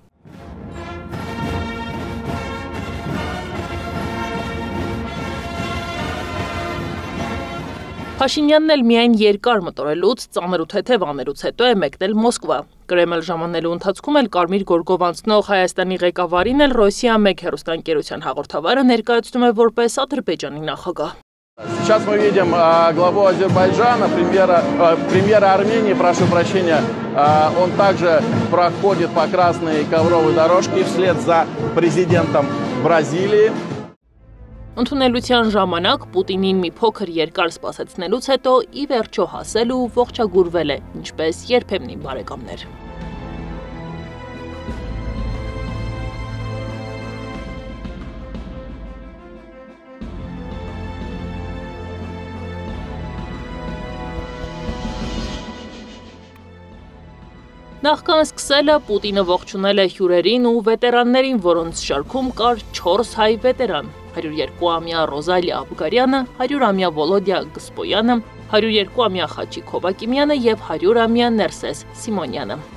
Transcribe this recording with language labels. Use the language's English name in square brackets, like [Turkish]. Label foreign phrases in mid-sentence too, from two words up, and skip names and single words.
[Armenian] Փաշինյանն էլ միայն երկար մտորելուց, ծանր ու թեթև աներուց հետո է մեկնել Մոսկվա։ Կրեմլ ժամանելու ընթացքում էլ կարմիր գորգով անցնող Հայաստանի ղեկավարին էլ Ռոսիա 1 հեռուստաընկերության հաղորդավարը ներկայացնում է որպես Ադրբեջանի նախագահ։ [Russian] Сейчас мы видим главу Азербайджана, премьера Армении, прошу прощения, он также проходит по красной ковровой дорожке вслед за президентом Бразилии. [Armenian] Ընդունելության ժամանակ Պուտինին մի փոքր երկար սպասեցնելուց հետո ի վերջո հասել ու ողջագուրվել է, ինչպես երբեմնի բարեկամներ։ Նախքան սկսելը Պուտինը ողջունել է հյուրերին ու վետերաններին, որոնց շարքում կար 4 հայ վետերան՝ 102-ամյա Ռոզալիա Աբգարյանը, 100-ամյա Վոլոդյա Գսպոյանը, 102-ամյա Խաչիկ Հովակիմյանը և 100-ամյա Ներսես Սիմոնյանը։